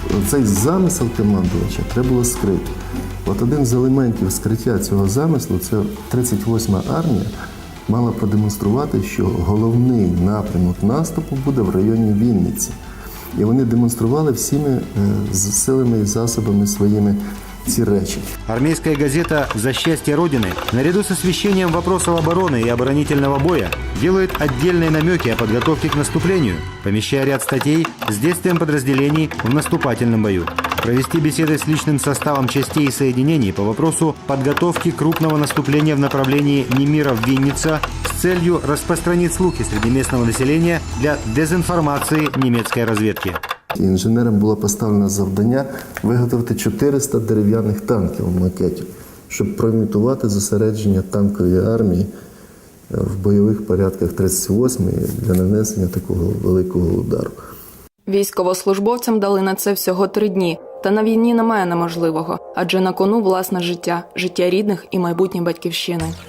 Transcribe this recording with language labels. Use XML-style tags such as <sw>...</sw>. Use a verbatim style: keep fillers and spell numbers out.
<uk>Цей замисел командувача треба було скрити. От один з елементів скриття цього замислу – це тридцять восьма армія мала продемонструвати, що головний напрямок наступу буде в районі Вінниці. І вони демонстрували всіми силами і засобами своїми ці речі.</uk> <ru>Армейская газета «За счастье Родины» наряду с освещением вопросов обороны и оборонительного боя делает отдельные намеки о подготовке к наступлению, помещая ряд статей с действием подразделений в наступательном бою. Провести беседы с личным составом частей и соединений по вопросу подготовки крупного наступления в направлении Немиров-Винница с целью распространить слухи среди местного населения для дезинформации немецкой разведки.</ru> <uk>Інженерам було поставлено завдання виготовити чотириста дерев'яних танків у макеті, щоб проімітувати зосередження танкової армії в бойових порядках тридцять восьмої для нанесення такого великого удару. Військовослужбовцям дали на це всього три дні. Та на війні немає неможливого, адже на кону власне життя, життя рідних і майбутнє батьківщини.</uk>